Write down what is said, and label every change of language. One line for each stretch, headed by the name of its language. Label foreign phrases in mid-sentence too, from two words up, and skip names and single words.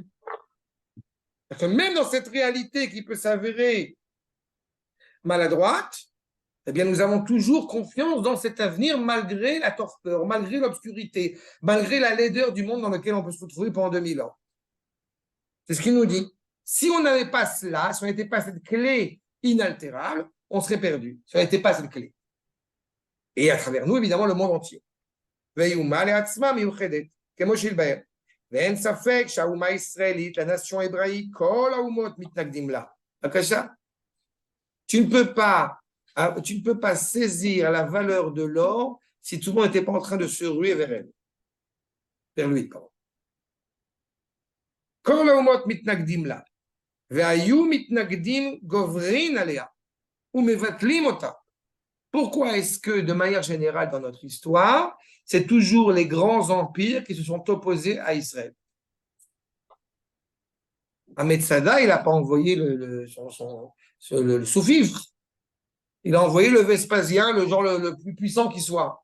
French: Parce que même dans cette réalité qui peut s'avérer maladroite, eh bien, nous avons toujours confiance dans cet avenir malgré la torpeur, malgré l'obscurité, malgré la laideur du monde dans lequel on peut se retrouver pendant 2000 ans. C'est ce qu'il nous dit. Si on n'avait pas cela, si on n'était pas cette clé inaltérable, on serait perdu. Si on n'était pas cette clé. Et à travers nous, évidemment, le monde entier.
Hebrew: ואין ספק שהאומה הישראלית,
French: la nation hébraïque,
Hebrew: כל האומות מתנגדים לה. בבקשה.
French: Tu ne peux pas saisir la valeur de l'or si tout le monde n'était pas en train de se ruer vers elle. Vers lui, pardon.
Hebrew: כל האומות מתנגדים לה. והיו מתנגדים גוברין עליה ומבטלים אותה.
French: Pourquoi est-ce que, de manière générale dans notre histoire, c'est toujours les grands empires qui se sont opposés à Israël? Ahmed Sada, il n'a pas envoyé le sous-fifre. Il a envoyé le Vespasien, le genre le plus puissant qui soit.